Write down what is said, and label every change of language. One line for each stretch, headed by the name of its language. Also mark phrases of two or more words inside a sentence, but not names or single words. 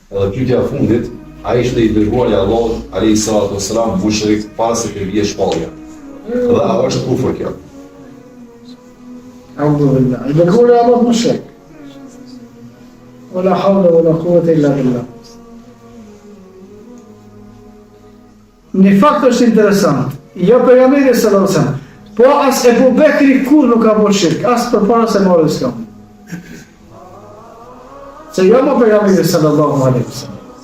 Albanian: Edhe pyetja e fundit, ai ishte i dërguari i Allahut
Arabic: عليه الصلاة والسلام
Albanian: mushrik pas se të vijë shpallja. Dhe a është kufër kjo?
Arabic: أعوذ بالله.
Albanian: I dërguari i Allahut mushrik.
Arabic: ولا حول ولا قوة إلا بالله.
Albanian: Një fakt është interesant. Jo pejgamberi
Arabic: صلى الله عليه وسلم,
Albanian: po as Ebu Bekri kur nuk ka bërë shirk, as përpara se morë Islam. Se jo më pejgamberi
Arabic: صلى الله عليه وسلم.